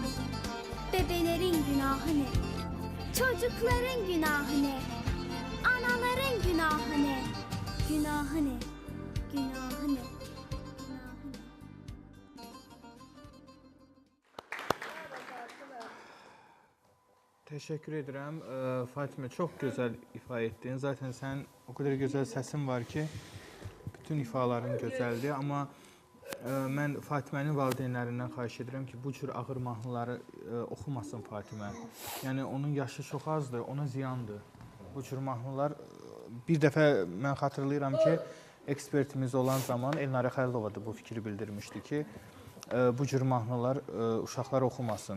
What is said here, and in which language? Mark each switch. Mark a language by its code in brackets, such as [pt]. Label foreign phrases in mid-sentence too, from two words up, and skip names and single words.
[tr] Bebelerin günahı ne? Çocukların günahı ne? Anaların günahı ne? Günahı ne? Günahı ne? [az] Teşekkür edirəm. Fatimə, çox gözəl ifa etdin. Zaten sən o qədər gözəl səsin var ki, bütün ifaların gözəldir. Amma mən Fatimənin valideynlərindən xahiş edirəm ki, bu cür ağır mahnıları oxumasın Fatimə. Yəni, onun yaşı çox azdır, ona ziyandır. Bu cür mahnılar, bir dəfə mən xatırlayıram ki, ekspertimiz olan zaman Elnarə Xəlilova da bu fikri bildirmişdi ki, bu cür mahnılar uşaqlar oxumasın.